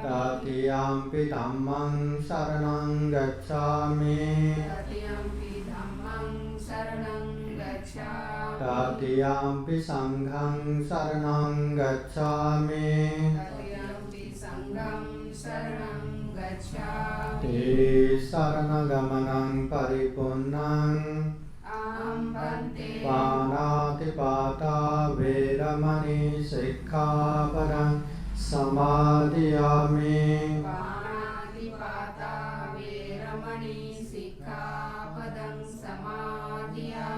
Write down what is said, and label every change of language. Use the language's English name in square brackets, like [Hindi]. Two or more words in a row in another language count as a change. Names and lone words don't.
[Pali] तृतीयम्पि धम्मं शरणं गच्छामि तृतीयम्पि धम्मं शरणं गच्छामि तृतीयम्पि संघं शरणं गच्छामि तृतीयम्पि संघं शरणं गच्छामि ते शरणगमनं परिपूर्णं अहं भन्ते पाणातिपाता वेरमणि सिक्खापदं समादयामि पाणातिपाता वेरमणि सिक्खापदं समादयामि